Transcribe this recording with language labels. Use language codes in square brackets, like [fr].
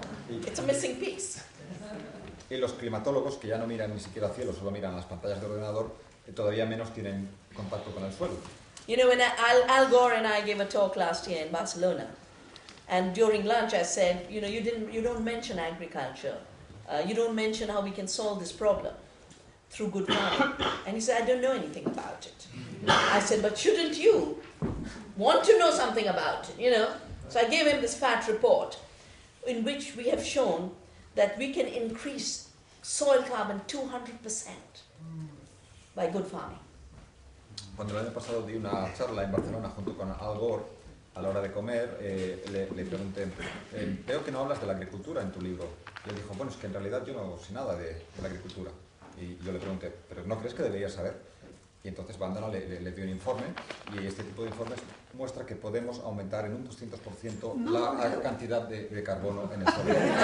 [en] It's a missing piece. [es] Y los climatólogos, que ya no miran ni siquiera al cielo, solo miran las pantallas de ordenador, todavía menos tienen contacto con el suelo. [en] You know, when Al Gore and I gave a talk last year in Barcelona, and during lunch I said, you know, you don't mention agriculture. You don't mention how we can solve this problem through good farming. And he said, I don't know anything about it. I said, but shouldn't you want to know something about it, you know? So I gave him this fat report in which we have shown that we can increase soil carbon 200% by good farming. [es] Cuando el año pasado di una charla en Barcelona junto con Al Gore, a la hora de comer, le pregunté, veo que no hablas de la agricultura en tu libro. Y él dijo, bueno, es que en realidad yo no sé nada de la agricultura. Y yo le pregunté, ¿pero no crees que deberías saber? Y entonces Bandana le dio un informe, y este tipo de informes muestra que podemos aumentar en un 200% la cantidad de carbono en el suelo.